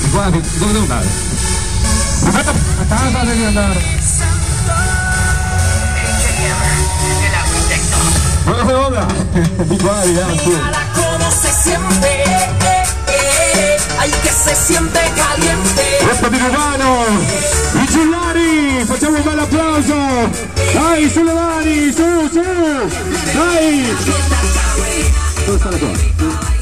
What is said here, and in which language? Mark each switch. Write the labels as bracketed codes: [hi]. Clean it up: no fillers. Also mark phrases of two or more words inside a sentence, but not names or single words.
[it] Dove devo andare? A casa devi andare. [es] Hola, igual, ya tú. Cómo se siente, ay que se siente caliente. [it] Questo di Romano, i Giullari, facciamo un bel applauso. Dai, sulle mani, su, dai. Dove sta la tua?